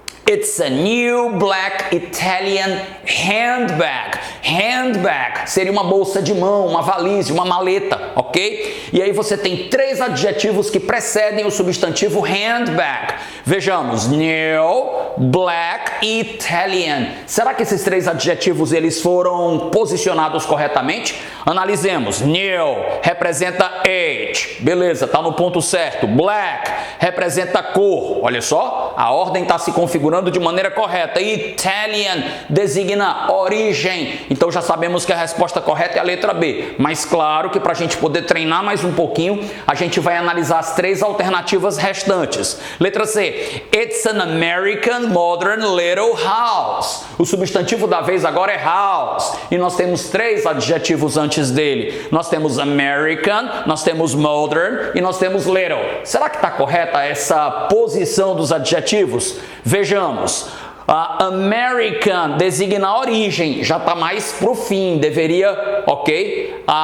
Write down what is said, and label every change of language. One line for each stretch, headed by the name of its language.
English: It's a new black Italian handbag.
Portuguese: Handbag seria uma bolsa de mão, uma valise, uma maleta, ok? E aí você tem três adjetivos que precedem o substantivo handbag. Vejamos, new, black e Italian. Será que esses três adjetivos eles foram posicionados corretamente? Analisemos. New representa age, beleza, tá no ponto certo. Black representa cor, olha só, a ordem está se configurando de maneira correta. Italian designa origem. Então já sabemos que a resposta correta é a letra B. Mas claro que para a gente poder treinar mais um pouquinho, a gente vai analisar as três alternativas restantes. Letra C.
English: It's an American modern little house.
Portuguese: O substantivo da vez agora é house. E nós temos três adjetivos antes dele. Nós temos American, nós temos modern e nós temos little. Será que está correta essa posição dos adjetivos? Vejamos. American designa a origem, já está mais pro fim, deveria, ok?